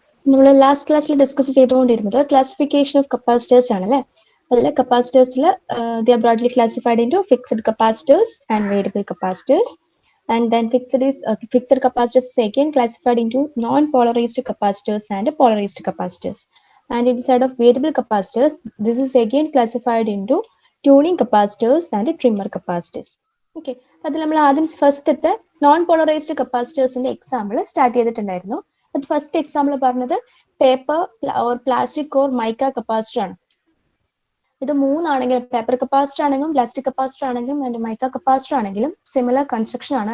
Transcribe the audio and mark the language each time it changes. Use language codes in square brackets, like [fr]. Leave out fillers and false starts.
[ml] നമ്മൾ ലാസ്റ്റ് ക്ലാസ്സിൽ ഡിസ്കസ് ചെയ്തുകൊണ്ടിരുന്നത് [en] classification of capacitors [ml] ആണല്ലേ. അതിൽ കപ്പാസിറ്റേഴ്സിൽ [en] They are broadly classified into fixed capacitors and variable capacitors. And then fixed capacitors is again classified into non-polarized capacitors and polarized capacitors. And inside of variable capacitors, this is again classified into tuning capacitors and trimmer capacitors. [ml] Okay, അതിൽ നമ്മൾ ആദ്യം ഫസ്റ്റത്തെ non polarised കപ്പാസിറ്റേഴ്സിന്റെ example start ചെയ്തിട്ടുണ്ടായിരുന്നു. അത് first example പറഞ്ഞത് [en] paper or plastic or mica capacitor [ml] ആണ്. ഇത് മൂന്നാണെങ്കിലും paper capacitor ആണെങ്കിലും പ്ലാസ്റ്റിക് കപ്പാസിറ്റർ ആണെങ്കിലും ആൻഡ് മൈക്ക കപ്പാസിറ്റർ ആണെങ്കിലും സിമിലർ കൺസ്ട്രക്ഷൻ ആണ്.